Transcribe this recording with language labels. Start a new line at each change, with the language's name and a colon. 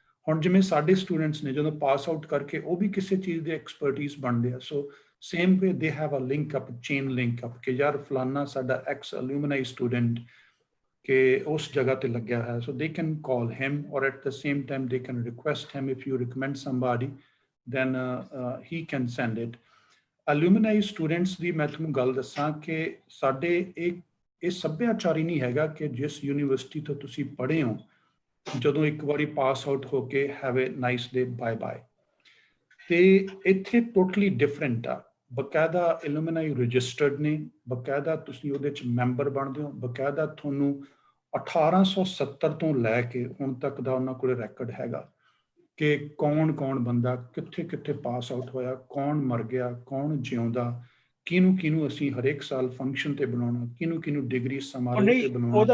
Punjabi: ਹੁਣ ਜਿਵੇਂ ਸਾਡੇ ਸਟੂਡੈਂਟਸ ਨੇ ਜਦੋਂ ਪਾਸ ਆਊਟ ਕਰਕੇ ਉਹ ਵੀ ਕਿਸੇ ਚੀਜ਼ ਦੇ ਐਕਸਪਰਟੀਜ਼ ਬਣਦੇ ਆ, ਸੋ
English: same way they have a link up,
Punjabi: chain link up, ਕਿ ਯਾਰ ਫਲਾਨਾ ਸਾਡਾ ex alumni student ਕਿ ਉਸ ਜਗ੍ਹਾ ਤੇ ਲੱਗਿਆ ਹੈ,
English: so they can call him, or at the same time they can request him. If you recommend somebody, then he can send it.
Punjabi: alumni students ਦੀ ਮੈਂ ਤੁਹਾਨੂੰ ਗੱਲ ਦੱਸਾਂ ਕਿ ਸਾਡੇ ਇਹ ਸੱਭਿਆਚਾਰ ਹੀ ਨਹੀਂ ਹੈਗਾ ਕਿ ਜਿਸ ਯੂਨੀਵਰਸਿਟੀ ਤੋਂ ਤੁਸੀਂ ਪੜ੍ਹੇ ਹੋ, ਜਦੋਂ ਇੱਕ ਵਾਰੀ ਪਾਸ ਆਊਟ ਹੋ ਕੇ
English: have a nice day,
Punjabi: bye bye. ਤੇ ਇੱਥੇ ਟੋਟਲੀ ਡਿਫਰੈਂਟ ਆ। ਬਕਾਇਦਾ ਐਲੂਮਨਾਈ ਰਜਿਸਟਰਡ ਨੇ, ਬਕਾਇਦਾ ਤੁਸੀਂ ਉਹਦੇ 'ਚ ਮੈਂਬਰ ਬਣਦੇ ਹੋ, ਬਕਾਇਦਾ ਤੁਹਾਨੂੰ 1870 ਤੋਂ ਲੈ ਕੇ ਹੁਣ ਤੱਕ ਦਾ ਉਹਨਾਂ ਕੋਲ ਰੈਕਡ ਹੈਗਾ ਕਿ ਕੌਣ ਬੰਦਾ ਕਿੱਥੇ ਕਿੱਥੇ ਪਾਸ ਆਊਟ ਹੋਇਆ, ਕੌਣ ਮਰ ਗਿਆ, ਕੌਣ ਜਿਉਂਦਾ, ਕਿਹਨੂੰ ਅਸੀਂ ਹਰੇਕ ਸਾਲ ਫੰਕਸ਼ਨ ਤੇ ਬਣਾਉਣਾ, ਕਿਹਨੂੰ ਡਿਗਰੀ ਸਮਾਰੋਹ ਤੇ ਬਣਾਉਣਾ।